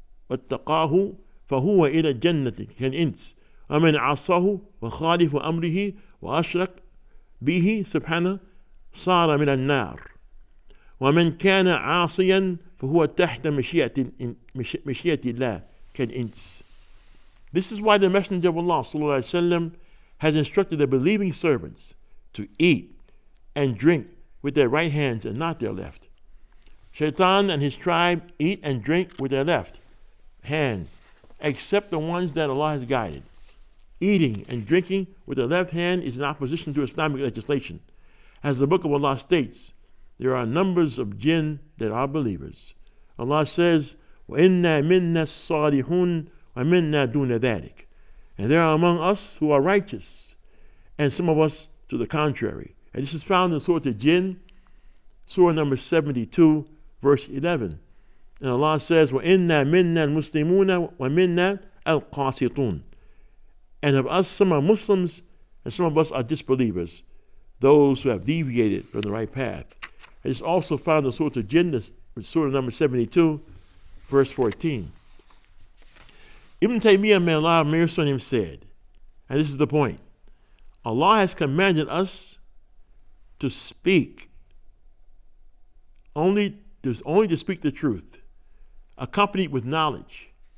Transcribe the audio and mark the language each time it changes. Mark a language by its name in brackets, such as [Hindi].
[Arabic] واتقاه فهو إلى الجنة كالإنس، ومن عصاه وخالف أمره وأشرك به سبحانه صار من النار، ومن كان عاصيا فهو تحت مشيئة الله كالإنس. [English] This is why the Messenger of Allah ﷺ has instructed the believing servants to eat and drink with their right hands and not their left. Shaitan and his tribe eat and drink with their left hand, except the ones that Allah has guided. Eating and drinking with the left hand is in opposition to Islamic legislation. As the Book of Allah states, there are numbers of jinn that are believers. Allah says, [Arabic] وَإِنَّا مِنَّا الصَّالِحُونَ وَمِنَّا دُونَ ذَلِكَ. [English] And there are among us who are righteous, and some of us to the contrary. And this is found in Surah Al-Jinn, Surah number 72, verse 11. And Allah says, [Arabic] وَإِنَّا مِنَّا الْمُسْلِمُونَ وَمِنَّا الْقَاسِطُونَ. [English] And of us, some are Muslims, and some of us are disbelievers, those who have deviated from the right path. And it's also found in Surah Al-Jinn, Surah number 72, verse 14. Ibn Taymiyyah, may Allah have mercy on him, said, and this is the point, Allah has commanded us to speak, only to speak the truth, accompanied with knowledge.